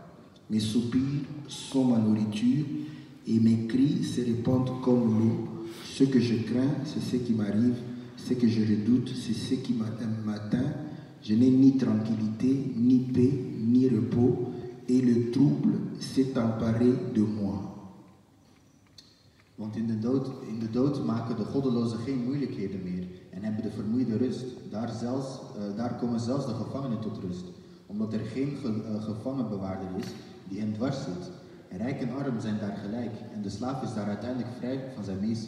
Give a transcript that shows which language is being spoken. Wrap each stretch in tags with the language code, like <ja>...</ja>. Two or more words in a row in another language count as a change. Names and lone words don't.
<fr>Mes soupirs sont ma nourriture et mes cris se répandent comme l'eau. Ce que je crains, c'est ce qui m'arrive. Ce que je redoute, c'est ce qui m'atteint. Je n'ai ni tranquillité, ni paix, ni repos, et le trouble s'est emparé de moi.</fr> <nl>Want in de dood maken de goddelozen geen moeilijkheden meer en hebben de vermoeide rust. Daar komen zelfs de gevangenen tot rust, omdat er geen gevangenbewaarder is die hen dwars zit. Rijk en arm zijn daar gelijk en de slaaf is daar uiteindelijk vrij van zijn meester.</nl>